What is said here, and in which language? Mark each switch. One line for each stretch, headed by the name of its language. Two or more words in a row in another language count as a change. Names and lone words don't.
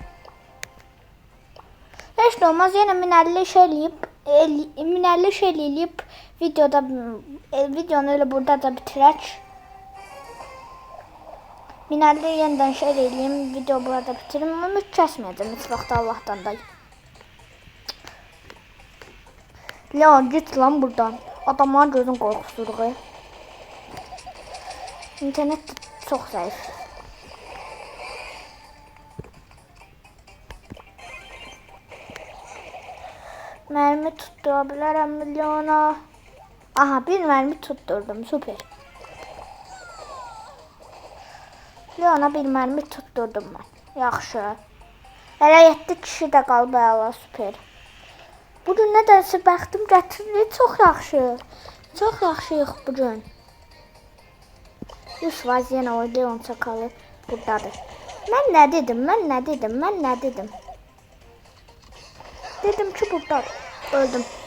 Azerbaijani: Heç də olmaz, yenə 1050 eləyib videonu elə burada da bitirək. 1050 yeniden eləyim, video burada bitirim. Ümid kəsməyəcəm heç vaxt Allahdan da.
Turkish: Leon git lan buradan.
Azerbaijani: Adamların gözün qorxusuruq. İnternet çox zəif.
Turkish: Mermi tutturabilirim Leon'a. Aha, bir mermi tutturdum, süper. Leon'a bir mermi tutturdum ben.
Azerbaijani: Yaxşı. Hələ 7 kişi də qaldı, əla, süper. Bugün nədənsə bəxtim gətirdi, çox yaxşı. Çox yaxşıyıq bugün. 100% yenə o Leon çakalı buradadır. Mən nə dedim? Dedim ki buradadır. Öldüm.